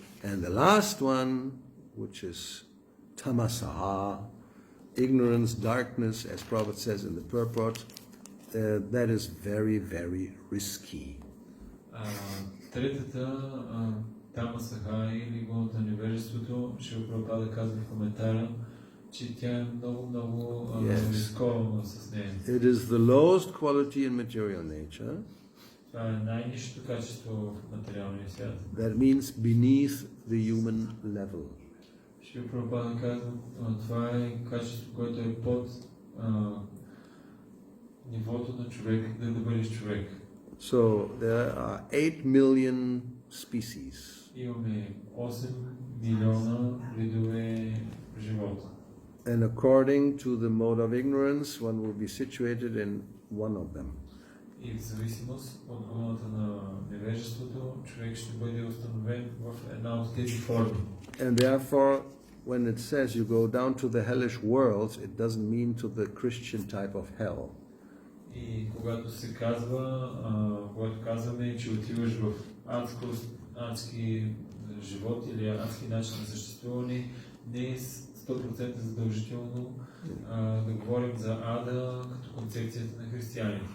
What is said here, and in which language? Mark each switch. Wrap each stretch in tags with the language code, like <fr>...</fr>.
<en>And the last one, which is tamasa, ignorance, darkness, as Prabhupada says in the purport, that is very, very risky.</en> <bg>Третата, тамасаха или гуната на невежеството, Шрила Прабхупада казва в коментара, че тя е много рискована с нея.</bg> <en>It is the lowest quality in material nature.</en> <bg>Това е най-низкото качество в материалния свят.</bg> <en>That means beneath the human level.</en> <bg>Шрила Прабхупада казва, това е качество, което е под нивото на човек, да бъдеш човек.</bg> <en>So there are 8 million species.</en> <bg>Имаме 8 милиона видове живота.</bg> <en>And according to the mode of ignorance, one will be situated in one of them.</en> <bg>И в зависимост от гуната на невежеството, човек ще бъде установен в една от тези форми.</bg> <en>And therefore, when it says you go down to the hellish worlds, it doesn't mean to the Christian type of hell.</en> <bg>И когато се казва, когато казваме, че отиваш в адски живот или адски начин на съществуване, не 100% задължително да говорим за ада като концепцията на християните.</bg>